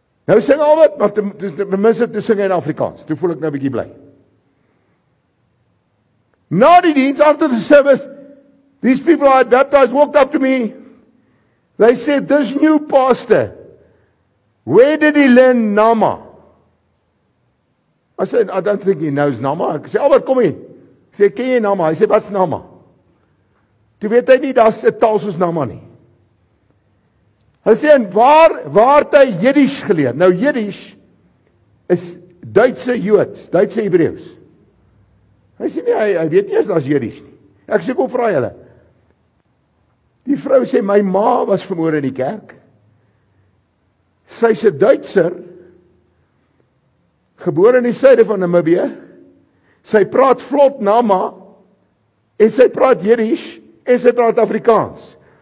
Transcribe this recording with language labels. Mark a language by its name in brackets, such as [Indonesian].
[Afrikaans] Nou sing al wat, maar ten minste te sing in Afrikaans. Toe voel ek nou 'n bietjie bly. Na die diens, [English] after the service, these people I had baptized walked up to me. They said, this new pastor, where did he learn Nama? I said, I don't think he knows Nama. [Afrikaans] Ek sê, Albert, kom hier. Ek sê, ken jy Nama? Hy sê, wat's Nama? Toe weet hy nie, daar's 'n taal soos Nama nie. Hy sê, en waar het hy Jiddisch geleer? Nou, Jiddisch is Duitse Joods, Duitse Hebreeus. Hy sê nie, hy weet nie as daar's Jiddisch nie. Ek sê, kom vra julle. Die vrou sê, my ma was vermoor in die kerk. Sy's 'n Duitser, gebore in die suide van Namibië. Sy praat vlot Nama, en sy praat Jiddisch, en sy praat Afrikaans.